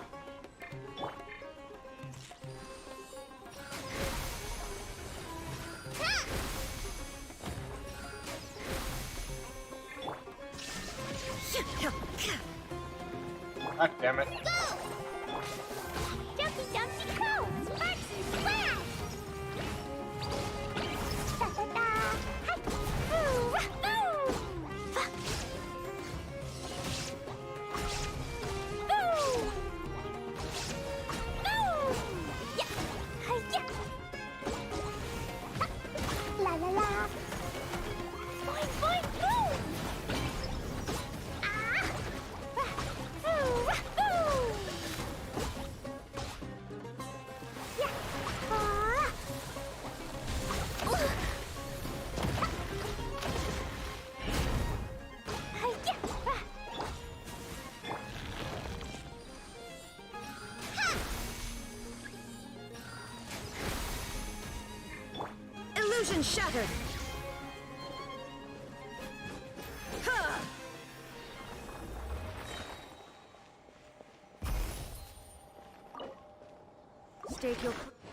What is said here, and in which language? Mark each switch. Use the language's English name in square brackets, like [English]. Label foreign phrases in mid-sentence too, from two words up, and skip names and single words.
[English] God damn it. Jumpy, jumpy, go! Sparks and splash! Da-da-da! Hi! Ooh! Ooh! Ooh! Ooh! Yeah! Hi-ya! La-la-la! Boing, boing, boom! Ah! Ooh! Ooh! Yeah! Ah! Ooh! Hi-ya! Illusion shattered! Ha! State your...